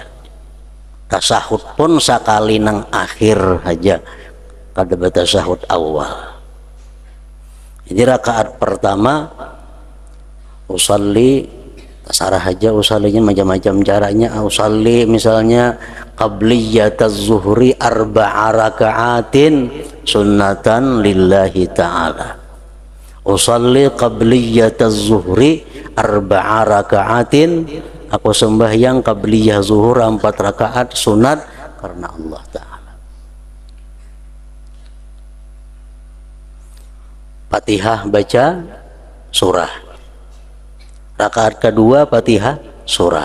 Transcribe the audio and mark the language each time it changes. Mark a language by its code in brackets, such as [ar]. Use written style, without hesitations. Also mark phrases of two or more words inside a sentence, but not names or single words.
[bjn] Tasahud pun sekali nang akhir aja. Kada batasahud awal. Jadi rakaat pertama usalli, tasarah aja usallinya macam-macam caranya. [ar] Usalli misalnya قبلية الظهر 4 ركعات سنة لله تعالى. أصلي قبلية الظهر 4 ركعات, [bjn] aku sembahyang qabliyah zuhur 4 rakaat sunat karena Allah Ta'ala. Fatihah baca surah. Rakaat kedua Fatihah surah.